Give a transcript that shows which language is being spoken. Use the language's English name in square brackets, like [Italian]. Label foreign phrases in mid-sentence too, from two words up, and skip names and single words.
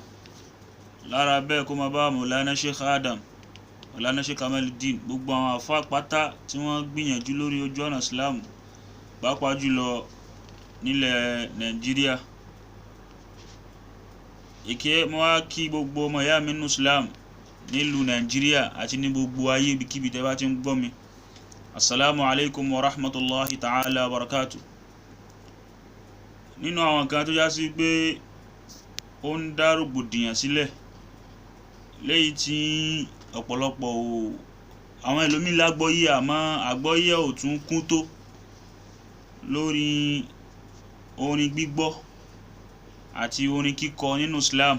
[Yoruba] Lára bẹ́ẹ̀ kó máa bá Mawlana Sheikh Adam, Mawlana Sheikh Kamaluddin, gbogbo àwọn àfáà pátá tí wọ́n gbìyànjú lórí ojú ọ̀nà Islam, pàápàá jùlọ nílẹ̀ Nàìjíríà. Ìkẹ́ mo wá kí gbogbo ọmọ ìyá mi nínú Islam nílùú Nàìjíríà àti ní gbogbo ayé ibikíbi tẹ́ bá ti ń gbọ́ mi. [Arabic] السلام عليكم ورحمة الله تعالى وبركاته. [Yoruba] Nínú àwọn nǹkan tó já sí pé ó ń dá rògbòdìyàn sílẹ̀, léyìí tí ọ̀pọ̀lọpọ̀ àwọn ẹlòmíì lágbọ́yé àmọ́ àgbọ́yé ò tún kún tó lórí orin gbígbọ́ àti orin kíkọ nínú Islam.